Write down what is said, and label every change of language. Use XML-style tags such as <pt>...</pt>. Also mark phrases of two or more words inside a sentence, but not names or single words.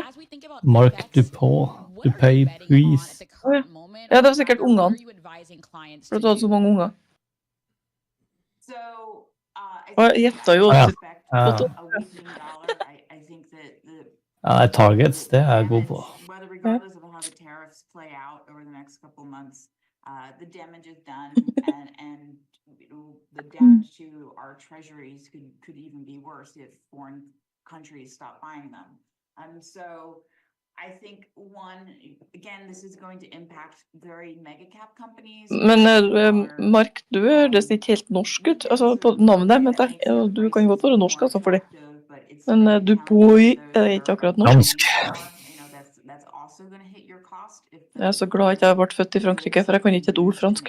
<en>Mark Dupont, Dupay, please.</en> <no>Ja, det var sikkert ungene. For du hadde så mange unger. Og jeg gjettet jo Ja. Ja, targets, det er jeg god på.</no> <en>Regardless of how the tariffs play out over the next couple months, the damage is done, and the damage to our treasuries could even be worse if foreign countries stop buying them. So I think again, this is going to impact very mega cap companies.</en> <no>Men Mark, du høres ikke helt norsk ut, altså på navnet, men du kan godt være norsk altså for det. Men Dupont er ikke akkurat norsk. Jeg er så glad at jeg ble født i Frankrike, for jeg kan ikke et ord fransk.</no>